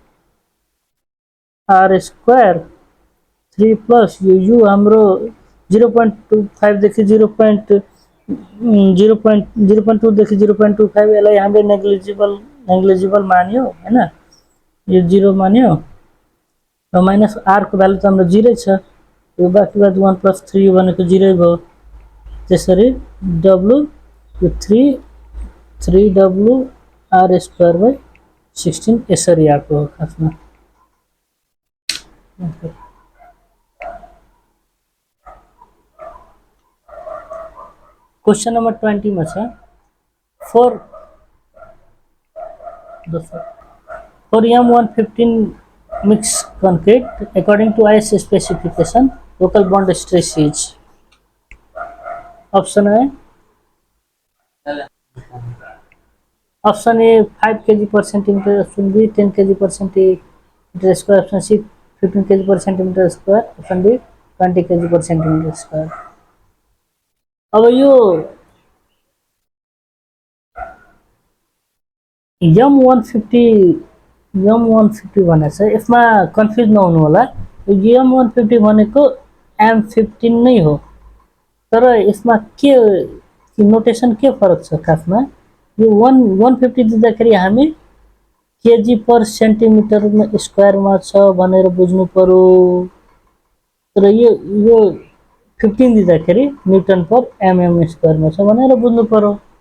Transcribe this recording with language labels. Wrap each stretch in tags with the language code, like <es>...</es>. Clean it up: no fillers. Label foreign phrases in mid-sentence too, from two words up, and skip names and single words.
<en>R square 3 plus U</en> <ne>हाम्रो 0.25 देखि 0.2 देखि 0.25 यसलाई हामीले नेग्लिजिबल मान्यो हैन, यो 0 मान्यो र माइनस R को भ्यालु त हाम्रो 0 छ, यो बाँकी बाद 1 plus 3 भनेको 0 भयो। त्यसरी W यो 3W R square by 16 यसरी आएको हो खासमा।</ne> <en>question number 20</en> <ne>में छ</ne> <en>for M115 mixed concrete according to IS specification local bond stress is, option A option A 5 kg per centimeter, option B 10 kg per centimeter square, option C 15 kg per centimeter square, option D 20 kg per centimeter square।</en> <ne>अब यो M150 भनेको छ, यसमा कन्फ्युज नहुनु होला। यो M150 भनेको M15 नै हो, तर यसमा के नोटेसन के फरक छ खासमा, यो 150 दिँदाखेरि हामी</ne> <en>kg per centimeter</en> <ne>स्क्वायरमा छ भनेर बुझ्नु पर्यो, तर यो 15 दिँदाखेरि</ne> <en>newton per mm</en> <ne>स्क्वायरमा छ भनेर बुझ्नु पर्यो।</ne>